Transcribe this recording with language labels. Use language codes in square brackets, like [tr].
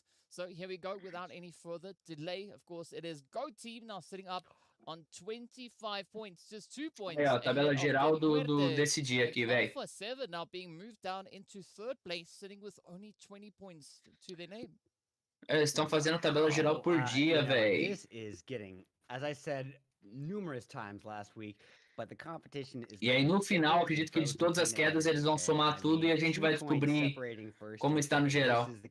[en] So here we go, without any further delay. Of course, it is Go Team now sitting up on 25 points, just 2 points. [pt] É, a tabela geral desse dia aqui, velho. [en] Alpha 7 now being moved down into third place, sitting with only 20 points to their name. [pt] Eles estão fazendo tabela geral por dia, velho. [en] This is getting, as I said numerous times last week, but the competition is. [pt] E aí no final, acredito que de todas as quedas eles vão somar tudo e a gente vai descobrir como está no geral.